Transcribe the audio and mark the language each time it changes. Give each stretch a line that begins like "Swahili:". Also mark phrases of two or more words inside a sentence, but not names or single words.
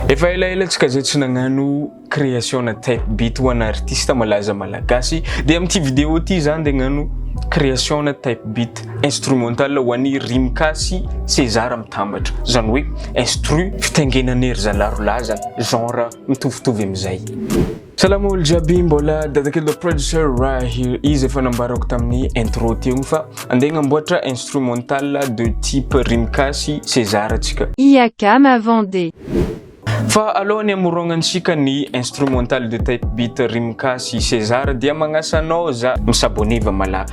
Malagasy: Efa elaelatsika zay tsy nagnano création na
English: type beat
Malagasy: ho ana artiste malaza malagasy dia amin'ity vidéo ty zany dia nagnano création na
English: type beat instrumental
Malagasy: ho an'ny Rimkasy César mitambatra zany hoe instru fitaingenana ery zalarolaza genre mitovitovy amizay. Salam olo jiaby, mbola dadakely
English: the producer right here.
Malagasy: Izy efa nambarako tamin'ny intro teo fa andeha namboatra
French: instrumental de type
Malagasy: Rimkasy César atsika. IACAM à Vendée. Fa alohany amorognantsika ny
French: instrumental de type beat
Malagasy: Rimkasy César dia magnasa anao za misaboneva malaky.